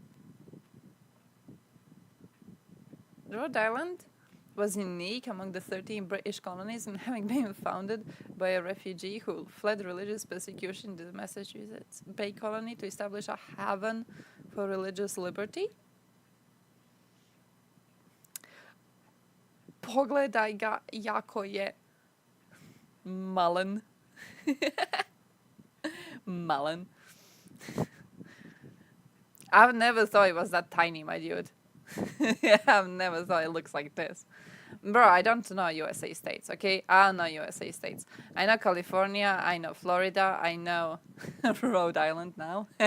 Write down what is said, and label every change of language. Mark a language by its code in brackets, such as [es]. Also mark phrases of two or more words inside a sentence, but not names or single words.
[en] Rhode Island was unique among the 13 British colonies in having been founded by a refugee who fled religious persecution in the Massachusetts Bay Colony to establish a haven for religious liberty. [hr] Pogledaj ga jako je malen. Malen. [en] I've never thought it was that tiny, my dude. I've never thought it looks like this. Bro, I don't know USA states, okay? I don't know USA states. I know California, I know Florida, I know Rhode Island now.